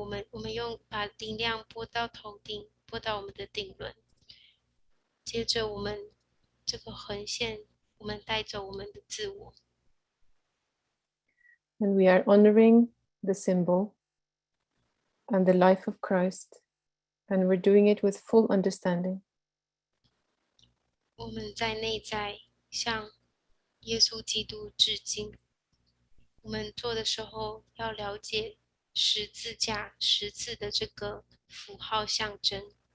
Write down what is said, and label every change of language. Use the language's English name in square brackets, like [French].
[Chinese] 我们用把灵量拨到头顶，拨到我们的顶轮，接着我们这个横线，我们带走我们的自我。 [English] And we are honoring the symbol and the life of Christ, and we're doing it with full understanding. [Chinese] 我们在内在向耶稣基督致敬。我们做的时候要了解十字架、十字的这个符号象征。